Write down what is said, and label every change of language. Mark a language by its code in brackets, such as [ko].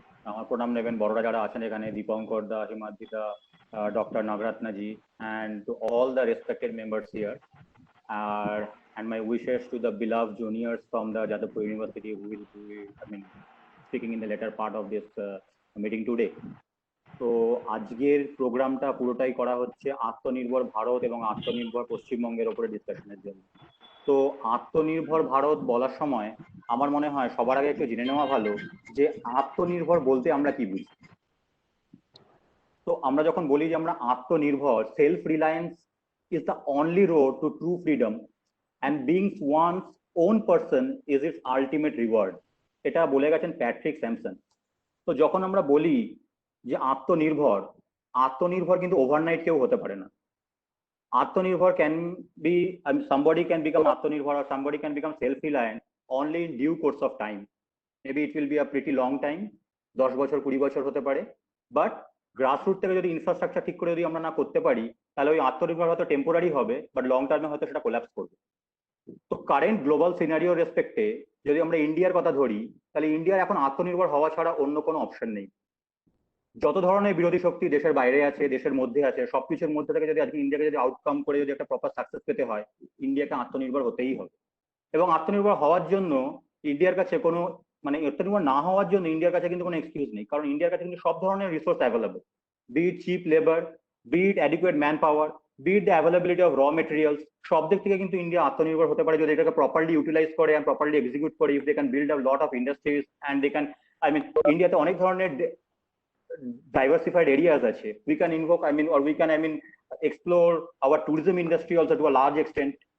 [bn] আমার প্রণাম নেবেন বড়রা যারা আছেন এখানে, [en] দীপঙ্কর দা, হিমাদ্রিদা, doctor Nagaratna ji, and to all the respected members here, and my wishes to the beloved juniors from the Jadavpur University who will be speaking in the later part of this meeting today. [bn] তো আজকের প্রোগ্রামটা পুরোটাই করা হচ্ছে আত্মনির্ভর ভারত এবং আত্মনির্ভর পশ্চিমবঙ্গের উপরে ডিসকাশনের জন্য। তো আত্মনির্ভর ভারত বলার সময় আমার মনে হয় সবার আগে একটু জেনে নেওয়া ভালো যে আত্মনির্ভর বলতে আমরা কি বুঝি। তো আমরা যখন বলি যে আমরা আত্মনির্ভর, [en] self reliance is the only road to true freedom and being one's own person is its ultimate reward, [bn] এটা বলে গেছেন প্যাট্রিক স্যামসন। তো যখন আমরা বলি যে আত্মনির্ভর কিন্তু ওভারনাইট কেউ হতে পারে না। [en] Atmanirbhar can be, somebody can become Atmanirbhar or somebody can become self-reliant only in due course of time. Maybe it will be a pretty long time, [bn] 10 বছর 20 বছর হতে পারে, বাট গ্রাসরুট থেকে যদি ইনফ্রাস্ট্রাকচার ঠিক করে যদি আমরা না করতে পারি তাহলে ওই আত্মনির্ভর হয়তো টেম্পোরারি হবে, বাট লং টার্মে হয়তো সেটা কোল্যাপস করবে। তো কারেন্ট গ্লোবাল সিনারিও রেসপেক্টে যদি আমরা ইন্ডিয়ার কথা ধরি তাহলে ইন্ডিয়ার এখন আত্মনির্ভর হওয়া ছাড়া অন্য কোনো অপশন নেই। যত ধরনের বিরোধী শক্তি দেশের বাইরে আছে, দেশের মধ্যে আছে, সবকিছুর মধ্যে থেকে যদি আজকে ইন্ডিয়াকে যদি আউটকাম করে যদি একটা প্রপার সাকসেস পেতে হয়, ইন্ডিয়াকে আত্মনির্ভর হতেই হবে। এবং আত্মনির্ভর হওয়ার জন্য ইন্ডিয়ার কাছে কোনো আত্মনির্ভর না হওয়ার জন্য ইন্ডিয়ার কাছে কিন্তু কোনো এক্সকিউজ নেই, কারণ ইন্ডিয়ার কাছে কিন্তু সব ধরনের resource available, [en] Be it cheap labour, be it adequate manpower, be it the availability of raw materials. [bn] সব দিক থেকে কিন্তু ইন্ডিয়া আত্মনির্ভর হতে পারে যদি এটাকে প্রপারলি ইউটিলাইজ করে অ্যান্ড প্রপারলি এক্সিকিউট করে। [en] if they can build a lot of industries and they can, [bn] ইন্ডিয়াতে অনেক ধরনের diversified areas আছে, [en] we can invoke or we can explore our tourism industry also to a large extent.